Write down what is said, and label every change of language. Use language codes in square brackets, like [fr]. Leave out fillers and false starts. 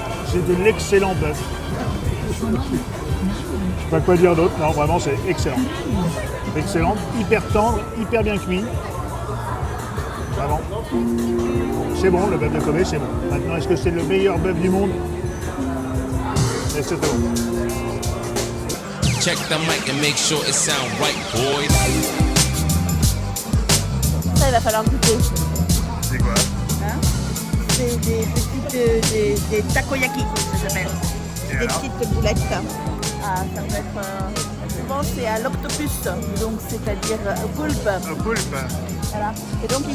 [fr] C'est de l'excellent bœuf. Je sais pas quoi dire d'autre, non vraiment c'est excellent. Excellent, hyper tendre, hyper bien cuit. Vraiment. C'est bon, le bœuf de Kobe c'est bon. Maintenant est-ce que c'est le meilleur bœuf du monde? Et c'est bon. [en] Check the mic and make sure it sound right, boys. [fr] Ça, il va falloir goûter. C'est quoi? Hein, c'est des petites des takoyaki, ça s'appelle. Et Des alors petites boulettes. Ah, ça peut être. Souvent, c'est à l'octopus, donc c'est-à-dire au poulpe. Un poulpe. Voilà. Et donc, ils